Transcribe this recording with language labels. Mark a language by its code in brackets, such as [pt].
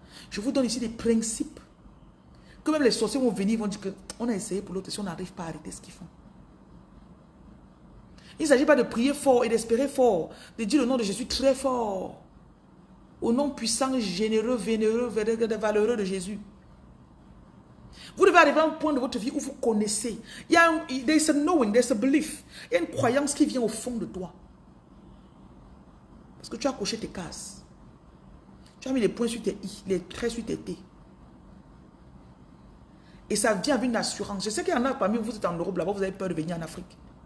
[fr] Je vous donne ici des principes. Que même les sorciers vont venir, vont dire qu'on a essayé pour l'autre, si on n'arrive pas à arrêter ce qu'ils font. Il ne s'agit pas de prier fort et d'espérer fort. De dire le nom de Jésus très fort. Au nom puissant, généreux, vénéreux, valeureux de Jésus. Vous devez arriver à un point de votre vie où vous connaissez. Il y a [en] there's a knowing, there's a belief. [fr] Il y a une croyance qui vient au fond de toi. Parce que tu as coché tes cases. Tu as mis les points sur tes i, les traits sur tes t. Et ça vient avec une assurance. Je sais qu'il y en a parmi vous, vous êtes en Europe, là-bas, vous avez peur de venir en Afrique.